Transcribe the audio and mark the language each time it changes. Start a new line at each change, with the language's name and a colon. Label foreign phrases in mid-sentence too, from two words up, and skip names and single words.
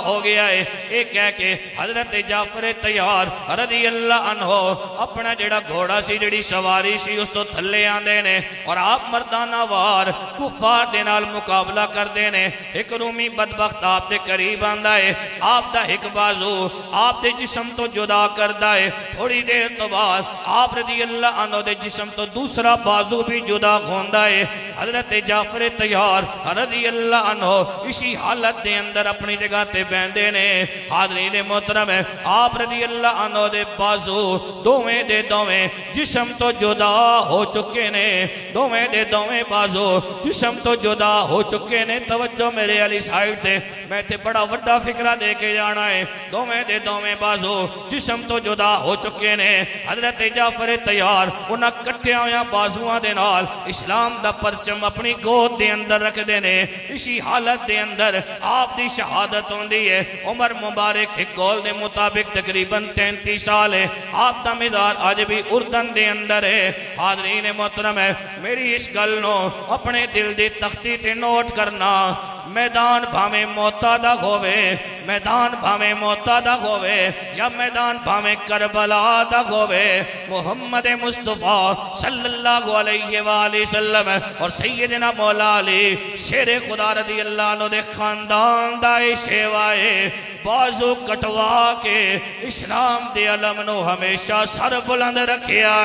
Punjabi: ہو گیا ہے ایک ہے کہ حضرت جعفر طیار
Arabic: رضی اللہ عنہ
Punjabi: اپنا جڑا گھوڑا سی جڑی سواری سی اس تو تھلے آندے نے اور آپ مردانہ وار کفار دے نال مقابلہ کر دینے ایک رومی بدبخت آپ دے قریب آندہ ہے آپ دا ایک بازو آپ دے جسم تو جدا کردہ ہے تھوڑی دیر تو بعد آپ
Arabic: رضی اللہ عنہ
Punjabi: دے جسم تو دوسرا بازو بھی جدا گھوندہ ہے حضرت جعفر طیار
Arabic: رضی اللہ عنہ
Punjabi: اسی حالت دے اندر اپنی جگہ تے بیندے نے حاضرین محترم ہے آپ
Arabic: رضی اللہ عنہ
Punjabi: دے بازو دوویں دے دوویں جسم تو جدا ہو چکے نے دوویں دے دوویں بازو جسم تو جدا ہو چکے نے توجہ میرے علی سائیڈ تے میں تے بڑا وڈا فکرہ دے کے جانا ہے دوویں دے دوویں بازو جسم تو جدا ہو چکے نے حضرت جعفر طیار انہاں کٹھیاں ہویاں بازوਆਂ دے نال اسلام دا پرچم اپنی گود دے اندر رکھ دینے اسی حالت دے اندر آپ دی شہادت ہوندی ہے عمر مبارک ایک گول دے مطابق تقریباً 33 سال ہے آپ دا مزار آج بھی اردن دے اندر ہے حاضرین محترم ہے میری اس گل نو اپنے دل دی تختی تے نوٹ کرنا میدان بھامے موتا دا ہوئے میدان بھامے موتا دا ہوئے یا میدان بھامے کربلا دا ہوئے محمد مصطفیٰ
Arabic: صلی اللہ علیہ وآلہ وسلم
Punjabi: اور سیدنا مولا علی شیر خدا
Arabic: رضی اللہ عنہ
Punjabi: دے خاندان دائے شیوائے بازو کٹوا کے اسلام دے علم نو ہمیشہ سر بلند رکھے